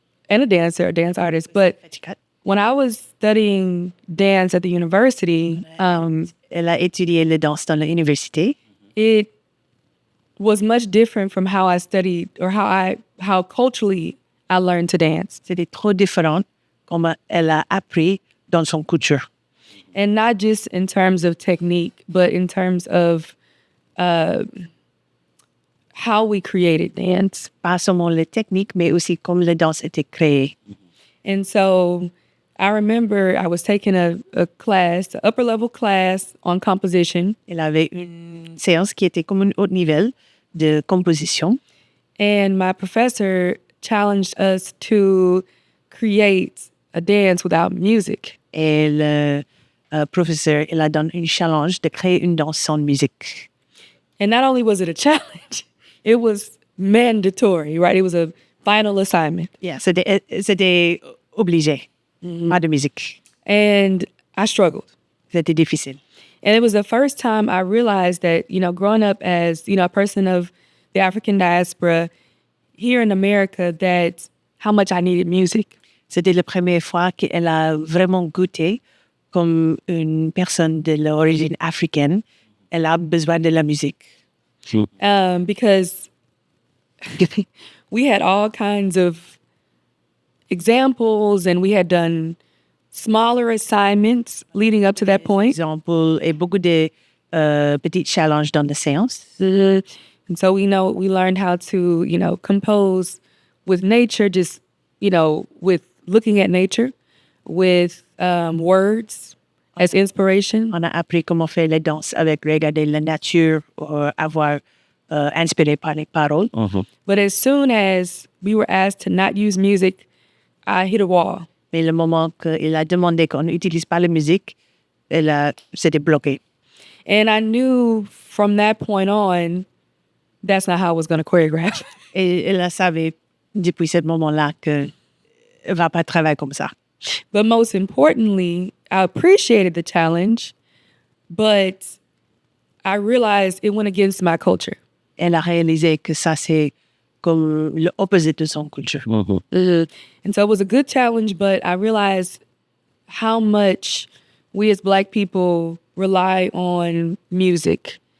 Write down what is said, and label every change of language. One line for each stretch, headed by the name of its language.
English: And a dancer, a dance artist. But when I was studying dance at the university,
French: elle a étudié le danse dans l'université.
English: it was much different from how I studied or how culturally I learned to dance.
French: C'était trop différent comme elle a appris dans son culture.
English: And not just in terms of technique, but in terms of how we created dance.
French: Pas seulement les techniques, mais aussi comme la danse était créée.
English: And so I remember I was taking a class, an upper level class on composition.
French: Elle avait une séance qui était comme un haut niveau de composition.
English: And my professor challenged us to create a dance without music.
French: Et le professeur, il a donné un challenge de créer une danse sans musique.
English: And not only was it a challenge, it was mandatory, right? It was a final assignment.
French: Yeah, c'était obligé. Pas de musique.
English: And I struggled.
French: C'était difficile.
English: And it was the first time I realized that, growing up as, a person of the African diaspora here in America, that how much I needed music.
French: C'était la première fois qu'elle a vraiment goûté comme une personne de l'origine africaine. Elle a besoin de la musique.
English: Because we had all kinds of examples and we had done smaller assignments leading up to that point.
French: Exemple, et beaucoup de petits challenges dans la séance.
English: And so we learned how to, compose with nature, just, with looking at nature, with words as inspiration.
French: On a appris comment faire les danses avec regarder la nature ou avoir inspiré par les paroles.
English: But as soon as we were asked to not use music, I hit a wall.
French: Mais le moment qu'il a demandé qu'on n'utilise pas la musique, s'était bloqué.
English: And I knew from that point on, that's not how I was going to choreograph.
French: Et elle savait depuis ce moment-là qu'elle ne va pas travailler comme ça.
English: But most importantly, I appreciated the challenge, but I realized it went against my culture.
French: Elle a réalisé que ça, c'est comme l'opposé de son culture.
English: And so it was a good challenge, but I realized how much we as Black people rely on music.